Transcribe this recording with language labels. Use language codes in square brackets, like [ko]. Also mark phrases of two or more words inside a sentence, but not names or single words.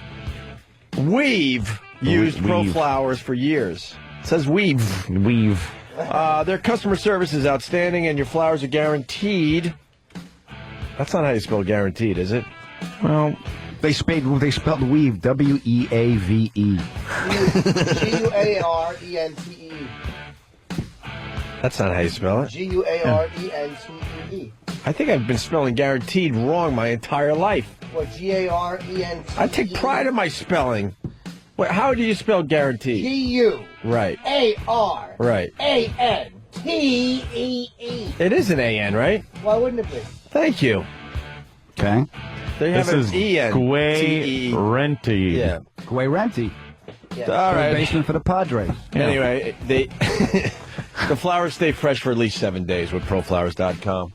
[en] We've used ProFlowers for years. It says we've. Their customer service is outstanding, and your flowers are guaranteed. That's not how you spell guaranteed, is it? Well, they spelled weave, W-E-A-V-E. G-U-A-R-E-N-T-E. That's not how you spell it. G-U-A-R-E-N-T-E. I think I've been spelling guaranteed wrong my entire life. What, G-A-R-E-N-T-E? I take pride in my spelling. Wait, how do you spell guarantee? Right. G-U-A-R. Right. A-N-T-E-E. It is an A-N, right? Why wouldn't it be? Thank you. Okay. They have This is an E-N. Guarenti. Yeah. Guarenti. All right. Basement for the Padres. Anyway, the flowers stay fresh for at least 7 days with ProFlowers.com.